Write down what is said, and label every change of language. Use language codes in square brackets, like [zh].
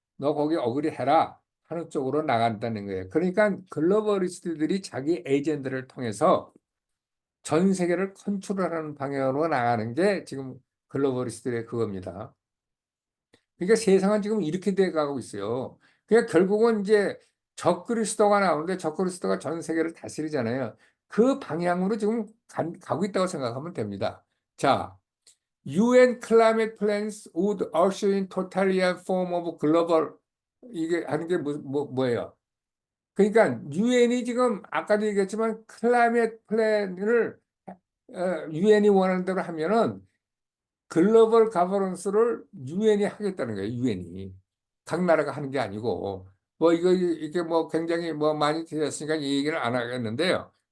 [ko] 너 거기 어그리 해라 하는 쪽으로 나간다는 거예요. 그러니까 글로벌리스트들이 자기 에이전트를 통해서 전 세계를 컨트롤하는 방향으로 나가는 게 지금 글로벌리스트의 그겁니다. 그러니까 세상은 지금 이렇게 돼 가고 있어요. 그러니까 결국은 이제 적그리스도가 나오는데 적그리스도가 전 세계를 다스리잖아요. 그 방향으로 지금 가고 있다고 생각하면 됩니다. [en] 자, UN climate plans would usher in totalitarian form of global, [ko] 이게 하는 게 뭐예요? 그러니까 유엔이 지금 아까도 얘기했지만 클라이밋 플랜을 유엔이 원하는 대로 하면은 글로벌 가버넌스를 유엔이 하겠다는 거예요. 유엔이 각 나라가 하는 게 아니고, 뭐 이게 뭐 굉장히 뭐 많이 되었으니까 이 얘기를 안 하겠는데요.